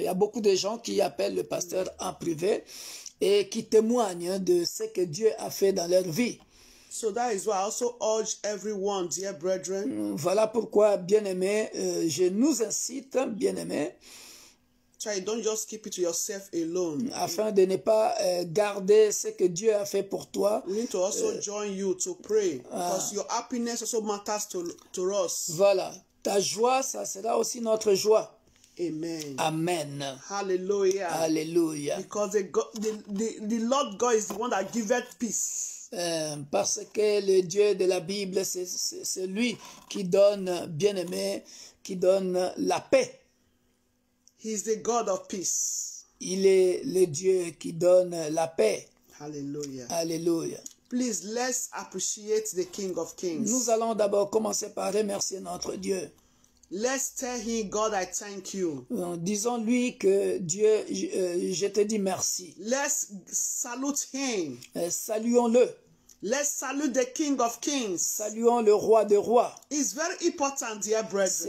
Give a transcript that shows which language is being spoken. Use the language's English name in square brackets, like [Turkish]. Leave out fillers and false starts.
[French] Il y a beaucoup de gens qui appellent le pasteur en privé et qui témoignent de ce que Dieu a fait dans leur vie. [English] So that is why I also urge everyone, dear brethren. [French] Voilà pourquoi, bien-aimés, je nous incite, bien-aimés, [English] Don't just keep it to yourself alone. [French] afin de ne pas garder ce que Dieu a fait pour toi. [English] We need to also join you to pray, because your happiness also matters to us. [French] Voilà, ta joie, ça sera aussi notre joie. Amen. [English] Amen. Hallelujah. [French] Alléluia. [English] Because the Lord God is the one that giveth peace. [French] Parce que le Dieu de la Bible, c'est lui qui donne, bien-aimé, qui donne la paix. [English] He is the God of peace. [French] Il est le Dieu qui donne la paix. [English] Hallelujah. [French] Alléluia. [English] Please, let's appreciate the King of Kings. [French] Nous allons d'abord commencer par remercier notre Dieu. [English] Let's tell him, God, I thank you. [French] Disons-lui que Dieu, je te dis merci. [English] Let's salute him. [French] Saluons-le. [English] Let's salute the King of Kings. [French] Saluons le roi des rois. [English] It's very important, dear brethren.